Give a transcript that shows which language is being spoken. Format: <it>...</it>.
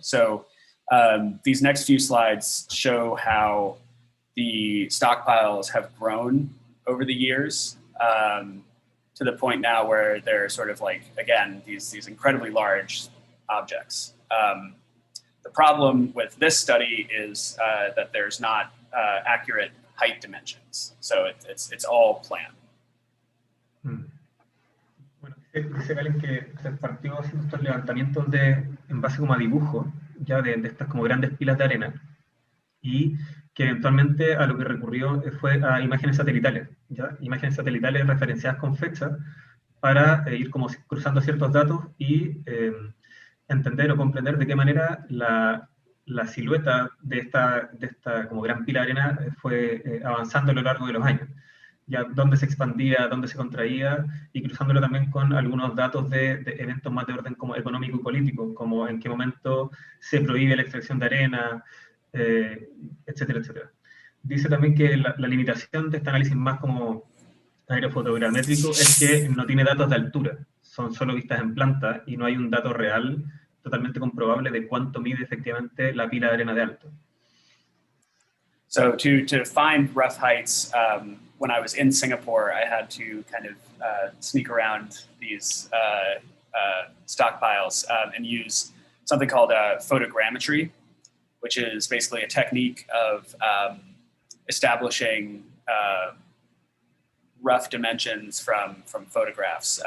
<en>So these next few slides show how the stockpiles have grown over the years to the point now where they're sort of like, again, these incredibly large objects. The problem with this study is that there's not accurate height dimensions. So it's all planned.</en> <es>Bueno, dice Galen que se partió haciendo estos levantamientos en base como a dibujo, ya de estas como grandes pilas de arena, y que eventualmente a lo que recurrió fue a imágenes satelitales, ¿ya? Imágenes satelitales referenciadas con fecha para ir como cruzando ciertos datos y entender o comprender de qué manera la silueta de esta como gran pila de arena fue avanzando a lo largo de los años. Ya dónde se expandía, dónde se contraía, y cruzándolo también con algunos datos de eventos más de orden como económico y político, como en qué momento se prohíbe la extracción de arena, etcétera, etcétera. Dice también que la limitación de este análisis más como aerofotogramétrico es que no tiene datos de altura, son solo vistas en planta y no hay un dato real totalmente comprobable de cuánto mide efectivamente la pila de arena de alto.</es> <en>So to find rough heights, when I was in Singapore, I had to kind of sneak around these stockpiles and use something called photogrammetry, which is basically a technique of establishing rough dimensions from photographs.</en>